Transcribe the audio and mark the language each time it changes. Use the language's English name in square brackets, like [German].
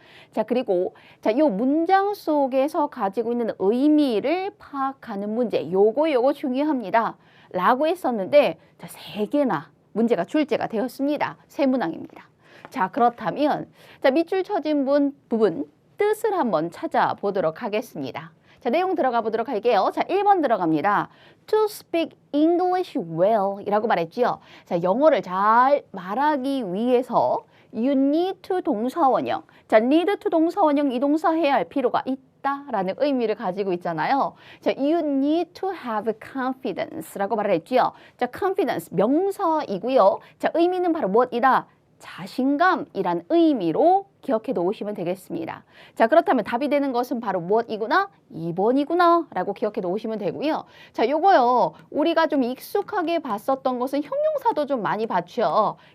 [Korean] 자, 그리고 자, 요 문장 속에서 가지고 있는 의미를 파악하는 문제. 요거 중요합니다. 라고 했었는데 자, 3개나 문제가 출제가 되었습니다. 세 문항입니다. 자, 그렇다면 자, 밑줄 쳐진 부분 뜻을 한번 찾아보도록 하겠습니다. 자, 내용 들어가 보도록 할게요. 자, 1번 들어갑니다. [English] To speak English well [Korean] 이라고 말했지요. 자, 영어를 잘 말하기 위해서 [English] you need to [Korean] 동사원형. 자, need to 동사원형 이 동사 해야 할 필요가 있다라는 의미를 가지고 있잖아요. [English] 자, you need to have confidence [Korean] 라고 말을 했지요. 자, confidence 명사이고요. 자, 의미는 바로 무엇이다? 자신감이란 의미로 기억해 놓으시면 되겠습니다. 자, 그렇다면 답이 되는 것은 바로 무엇이구나? 2번이구나 라고 기억해 놓으시면 되고요. 자, 요거요. 우리가 좀 익숙하게 봤었던 것은 형용사도 좀 많이 봤죠.